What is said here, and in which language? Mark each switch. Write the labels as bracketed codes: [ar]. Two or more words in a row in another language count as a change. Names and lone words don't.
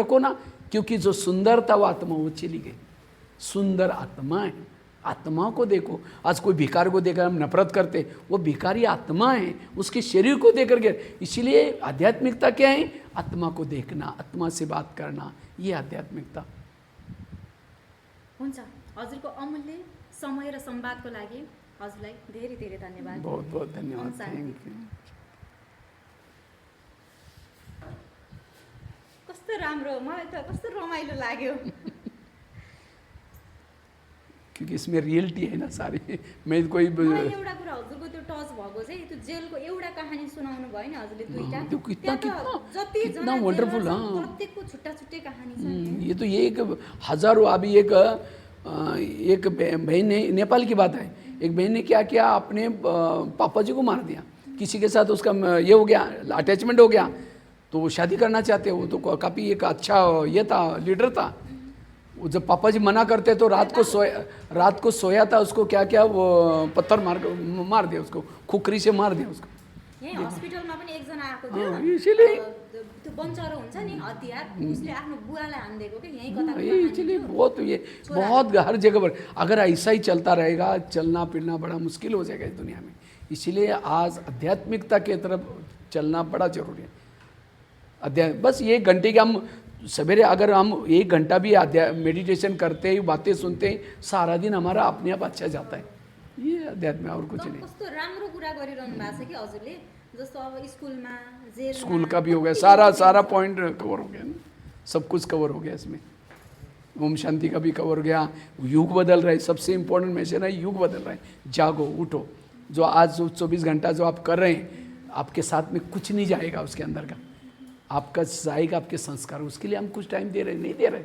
[hi] रखो ना, क्योंकि जो सुंदर था वो आत्मा, वो चली गई। सुंदर आत्मा है, आत्मा को देखो। आज कोई भिखारी को देखकर हम नफरत करते, वो भिखारी आत्मा है, उसके शरीर को देख करके। इसीलिए आध्यात्मिकता क्या है? आत्मा को देखना, आत्मा से बात करना, ये आध्यात्मिकता। [ne] हुन्छ, हजुरको अमूल्य समय र संवादको लागि हजुरलाई धेरै धेरै धन्यवाद। [hi] बहुत बहुत धन्यवाद। [en] thank you. [ne] कस्तो राम्रो, मलाई त कस्तो रमाइलो लाग्यो। [hi] क्योंकि इसमें रियलिटी है ना सारी। मैं कोई [ne] मलाई एउटा कुरा हजुरको त्यो टच भएको चाहिँ त्यो जेलको एउटा कहानी सुनाउनु भयो नि हजुरले, दुईटा। [hi] त्यो कितना [ne] जति [hi] कितना वंडरफुल। हाँ, [ne] प्रत्येकको छुट्टा छुट्टै कहानी छ। [hi] ये तो ये एक हजारों, अभी एक बहन ने, नेपाल की बात है, एक बहन ने क्या किया, अपने पापा जी को मार दिया, किसी के साथ उसका ये हो गया, अटैचमेंट हो गया, तो वो शादी करना चाहते, वो तो काफ़ी एक अच्छा ये था, लीडर था। वो जब पापा जी मना करते तो रात को सोया था, उसको क्या किया, वो पत्थर मार दिया, उसको खुखरी से मार दिया उसको। [ne] यही हस्पिटलमा पनि एकजना आएको थियो, [hi] इसीलिए [ne] त्यो बन्चरो हुन्छ नि हतियार, उसले आफ्नो बुवालाई हान्दिएको के यही कथा। [hi] इसीलिए बहुत हर जगह पर अगर ऐसा ही चलता रहेगा, चलना फिरना बड़ा मुश्किल हो जाएगा इस दुनिया में। इसीलिए आज आध्यात्मिकता की तरफ चलना बड़ा जरूरी है। बस ये घंटे के हम सवेरे अगर हम 1 घंटा भी मेडिटेशन करते हैं, बातें सुनते हैं, सारा दिन हमारा अपने आप अच्छा जाता है। ये अध्यात्म और कुछ नहीं। [ne] कस्तो राम्रो कुरा गरिरहनु भएको छ कि हजुरले, जस्तो अब स्कुलमा, जेलमा, [hi] स्कूल का भी हो गया, सारा [en] point cover [hi] हो गया ना, सब कुछ कवर हो गया इसमें। ओम शांति का भी कवर हो गया। युग बदल रहा है, सबसे [en] important message [hi] है, युग बदल रहा है। जागो, उठो। जो आज 24 घंटा जो आप कर रहे हैं, आपके साथ में कुछ नहीं जाएगा उसके अंदर का, आपका जाएगा आपके संस्कार, उसके लिए हम कुछ टाइम दे रहे नहीं दे रहे।